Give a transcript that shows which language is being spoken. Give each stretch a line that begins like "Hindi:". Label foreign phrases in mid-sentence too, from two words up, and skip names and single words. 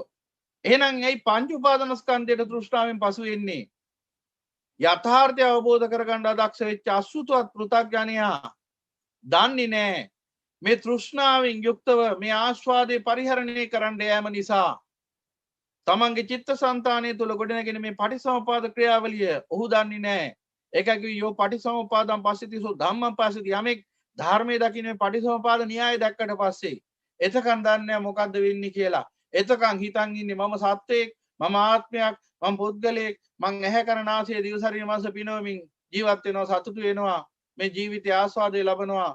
Sinhala: එහෙනම් මේ පංච උපාදානස්කන්ධයට තෘෂ්ණාවෙන් පසු වෙන්නේ යථාර්ථය අවබෝධ කරගන්න අදක්ෂ වෙච්ච අසුතවත් පෘථග්ජනයා දන්නේ නැහැ මේ තෘෂ්ණාවෙන් යුක්තව මේ ආස්වාදේ පරිහරණය කරන්න යාම නිසා තමන්ගේ චිත්තසංතානය තුළ ගොඩනගෙන මේ පටිසමුපාද ක්‍රියාවලිය ඔහු දන්නේ නැහැ.
Pali: ඒකයි යෝ පටිසමුපාදම් පස්සිතිසු ධම්මං පස්සති.
Sinhala: යමෙක් ධර්මයේ දකින්න මේ පටිසමුපාද න්‍යාය දැක්කට පස්සේ එතකන් දන්නේ මොකද්ද වෙන්නේ කියලා. එතකන් හිතන් ඉන්නේ මම සත්වයෙක්, මම ආත්මයක්, මම පුද්ගලයෙක්, මං ඇහැ කන නාසය දිව ශරීර මනස පිනවමින් ජීවත් වෙනවා, සතුටු වෙනවා, මේ ජීවිතය ආස්වාදේ ලබනවා.